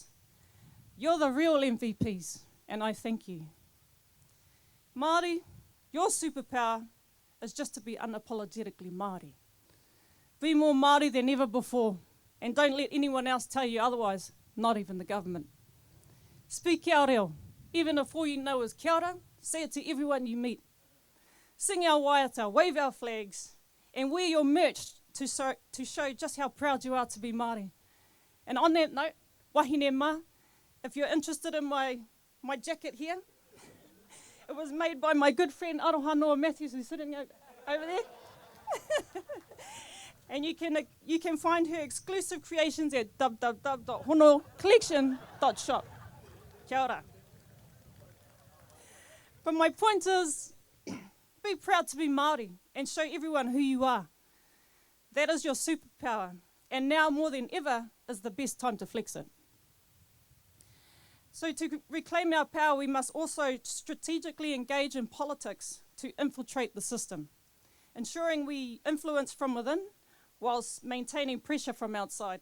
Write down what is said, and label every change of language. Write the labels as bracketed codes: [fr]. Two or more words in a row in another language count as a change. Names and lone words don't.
[en] You're the real MVPs, and I thank you. Māori, your superpower is just to be unapologetically Māori. Be more Māori than ever before, and don't let anyone else tell you otherwise, not even the government. Speak [mi] kia reo, [en] even if all you know is [mi] kia ora, [en] say it to everyone you meet. Sing our waiata, wave our flags, and wear your merch to show just how proud you are to be Māori. And on that note, [mi] wahine mā, [en] if you're interested in my jacket here, it was made by my good friend Aroha Noa Matthews, who's sitting over there. And you can find her exclusive creations at www.honocollection.shop. [mi] Kia ora. [en] But my point is, be proud to be Māori and show everyone who you are. That is your superpower, and now more than ever is the best time to flex it. So to reclaim our power, we must also strategically engage in politics to infiltrate the system, ensuring we influence from within whilst maintaining pressure from outside.